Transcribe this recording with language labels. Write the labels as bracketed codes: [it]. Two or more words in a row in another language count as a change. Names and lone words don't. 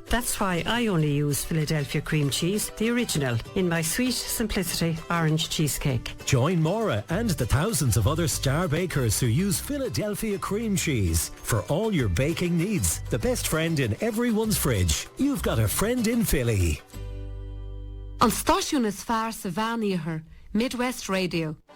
[en] That's why I only use Philadelphia cream cheese, the original, in my sweet simplicity orange cheesecake. Join Maura and the thousands of other star bakers who use Philadelphia cream cheese for all your baking needs. The best friend in everyone's fridge. You've got a friend in Philly. [ga] An stáisiún is fearr sa bhean Midwest Radio.